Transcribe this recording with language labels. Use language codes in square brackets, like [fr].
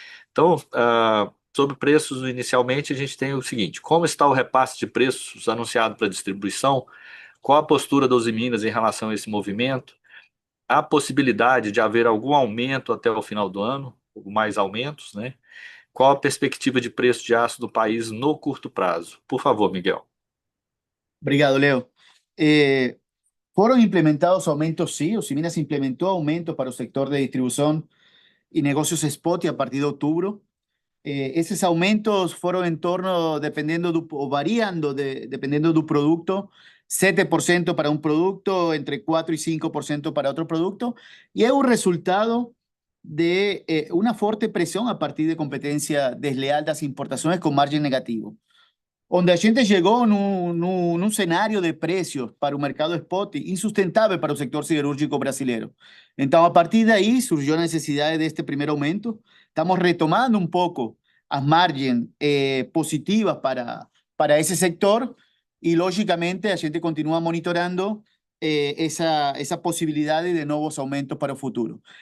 [pt] Então, sobre preços, inicialmente, a gente tem o seguinte: como está o repasse de preços anunciado para distribuição? Qual a postura da Uzi Minas em relação a esse movimento? Há possibilidade de haver algum aumento até o final do ano, ou mais aumentos, né? Qual a perspectiva de preço de aço do país no curto prazo? Por favor, Miguel. Obrigado, Leo. [es] Fueron implementados aumentos, sí, Usiminas implementó aumentos para el sector de distribución y negocios spot y a partir de octubre. Esos aumentos fueron en torno, o variando dependiendo del producto, 7% para un producto, entre 4 y 5% para otro producto, y es un resultado de una fuerte presión a partir de competencia desleal de las importaciones con margen negativo. [pt] Onde a gente chegou num cenário de preços para o mercado spot insustentável para o sector siderúrgico brasileiro. Então, a partir daí, surgiu a necessidade deste primeiro aumento. Estamos retomando um pouco as margens positivas para esse sector e, logicamente, a gente continua monitorando essa possibilidade de novos aumentos para o futuro.